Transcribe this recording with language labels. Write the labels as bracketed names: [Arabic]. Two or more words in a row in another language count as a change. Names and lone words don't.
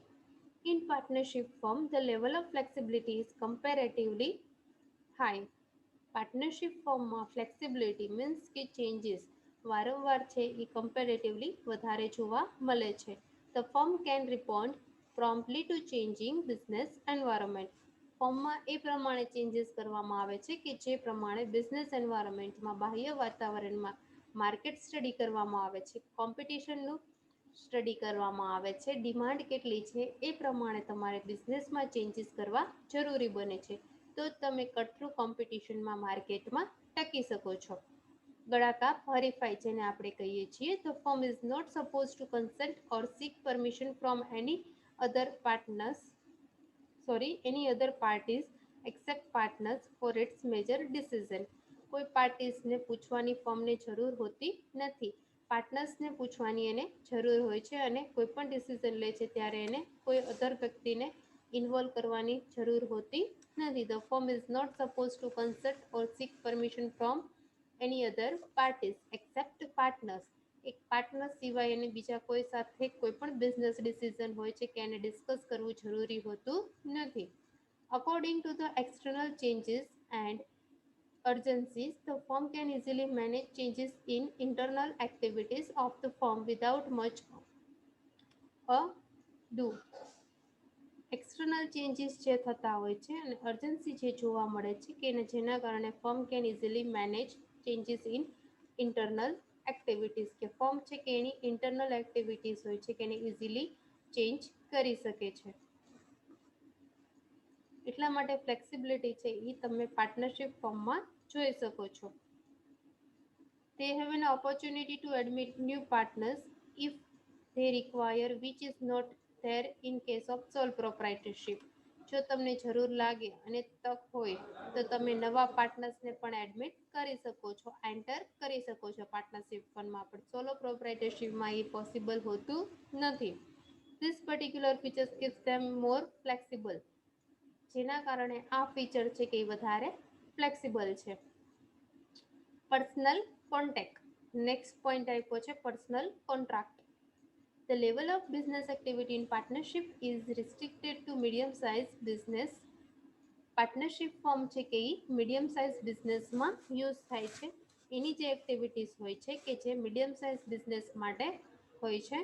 [English] In partnership firm the level of flexibility is comparatively high. partnership firmમાં flexibility means [Gujarati] કે ચેન્જીસ વારંવાર છે એ કમ્પેરેટિવલી વધારે જોવા મળે છે. [English] The firm can respond promptly to changing business environment. [Gujarati] ફોર્મમાં એ પ્રમાણે ચેન્જીસ કરવામાં આવે છે કે જે પ્રમાણે [English] business environmentમાં [Gujarati] બાહ્ય વાતાવરણમાં [English] market study [Gujarati] કરવામાં આવે છે, [English] competitionનું study [Gujarati] કરવામાં આવે છે, ડિમાન્ડ કેટલી છે એ પ્રમાણે તમારે બિઝનેસમાં ચેન્જીસ કરવા જરૂરી બને છે, તો તમે કટરું [English] competitionમાં marketમાં [Gujarati] ટકી શકો છો. ગળાકાપ હરીફાઈ જેને આપણે કહીએ છીએ, તો [English] firm is not suppose to consult or seek permission from any other parties except partners for its major decision. [Gujarati] કોઈ પાર્ટીસને પૂછવાની ફર્મને જરૂર હોતી નથી, પાર્ટનર્સને પૂછવાની એને જરૂર હોય છે, અને કોઈ પણ ડિસિઝન લે છે ત્યારે એને કોઈ અધર વ્યક્તિને ઇન્વોલ્વ કરવાની જરૂર હોતી નથી. [English] The firm is not suppose to consult or seek permission from any other parties except partners. [Gujarati] એક પાર્ટનર સિવાય એને બીજા કોઈ સાથે કોઈ પણ [English] business decision [Gujarati] હોય છે કે એને ડિસ્કસ કરવું જરૂરી હોતું નથી. [English] According to the external changes and urgencies, the firm can easily manage changes in internal activities of the firm without much ado. external changes [Gujarati] જે થતા હોય છે અને અર્જન્સી જે જોવા મળે છે કે જેના કારણે [English] firm can easily manage changes in internal activities, [Gujarati] કે ફર્મ છે કે એની [English] internal activities [Gujarati] હોય છે કે એને [English] easily change [Gujarati] કરી શકે છે. એટલા માટે ફ્લેક્સિબિલિટી છે એ તમે [English] partnership firmમાં [Gujarati] જોઈ શકો છો. [English] They have an opportunity to admit new partners if they require, which is not there in case of sole proprietorship. [Gujarati] જો તમને જરૂર લાગે અને તક હોય તો તમે નવા પાર્ટનર્સને પણ એડમિટ કરી શકો છો, એન્ટર કરી શકો છો [English] partnership fundમાં, [Gujarati] પણ [English] solo proprietorshipમાં [Gujarati] એ પોસિબલ હોતું નથી. [English] This particular features gives them more flexible, [Gujarati] જેના કારણે આ ફીચર છે કે એ વધારે ફ્લેક્સિબલ છે. [English] personal contact, next point [Gujarati] આપ્યો છે [English] personal contract. The level of business activity in partnership is restricted to medium size business. partnership form [Gujarati] છે કે એ [English] medium size businessમાં [Gujarati] યુઝ થાય છે. એની જે એક્ટિવિટીઝ હોય છે કે જે [English] medium size business [Gujarati] માટે હોય છે.